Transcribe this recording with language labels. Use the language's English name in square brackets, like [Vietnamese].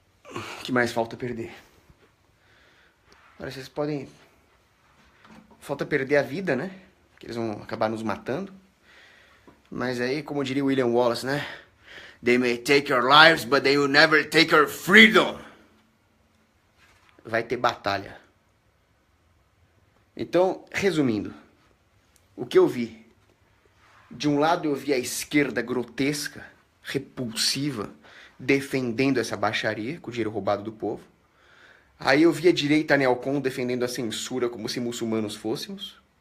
[Portuguese] O que mais falta perder? Agora vocês podem... Falta perder a vida, né? Que eles vão acabar nos matando. Mas aí, como diria William Wallace, né? [English] They may take your lives, but they will never take your freedom. [Portuguese] Vai ter batalha. Então, resumindo, o que eu vi? De um lado eu vi a esquerda grotesca, repulsiva, defendendo essa baixaria com o dinheiro roubado do povo. Aí eu vi a direita neocon defendendo a censura como se muçulmanos fôssemos.